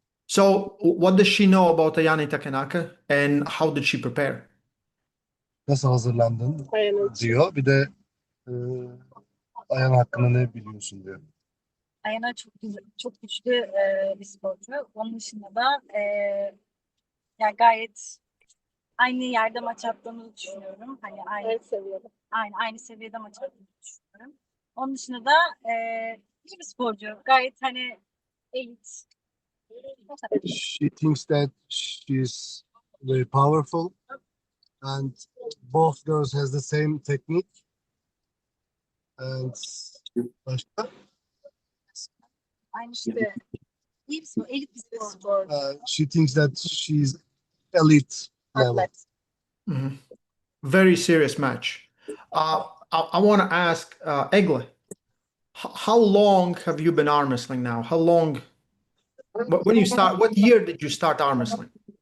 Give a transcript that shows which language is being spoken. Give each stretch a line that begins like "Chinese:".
English: So, what does she know about Ayani Takenaka, and how did she prepare?
Turkish: Nasıl hazırlandın Aynen. diyor. Bir de e, Ayan hakkında ne biliyorsun diyor. Ayana çok güzel, çok güçlü bir sporcu. Onun dışında da yani gayet aynı yerde maç yaptığımızı düşünüyorum. Hani aynı seviyede. aynı seviyede maç yaptığımızı düşünüyorum. Onun dışında da iyi bir sporcu. Gayet hani elit. O kadar.
English: She thinks that she's very powerful and both girls has the same technique.
Turkish: And başka? Aynı işte iyi bir spor, elit bir spor.
English: She thinks that she's elite level.
Turkish: Atlet.
English: Mhm. Very serious match. I want to ask Egle, how long have you been arm wrestling now? How long? When you start? What year did you start arm wrestling?